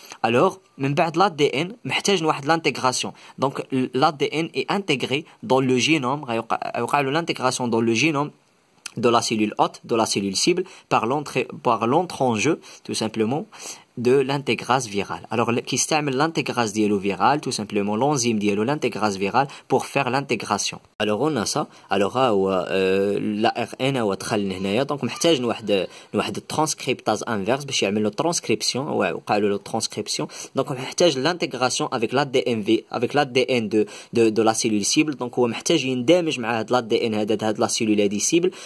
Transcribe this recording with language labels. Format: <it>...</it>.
<fr>alors من بعد l'ADN محتاج واحد l'intégration. donc l'ADN est intégré dans le génome</fr> <ar>غيوقع له</ar> <fr>l'intégration dans le génome de la cellule hôte, de la cellule cible, par l'entre-en-jeu, tout simplement, de l'intégrase virale. Alors, qui s'appelle l'intégrase diélo virale, tout simplement, l'enzyme diélo, l'intégrase virale, pour faire l'intégration. Alors, on a ça. Alors, l'ARN, donc, محتاج واحد transcriptase inverse,</fr> <ar>باش يعمل له</ar> <fr>transcription,</fr> <ar>وقالوا له</ar> <fr>transcription. donc, محتاج l'intégration avec l'ADN de la cellule cible.</fr> <ar>donc, هو محتاج يندمج مع هاد l'ADN هاد la cellule هادي cible.</ar>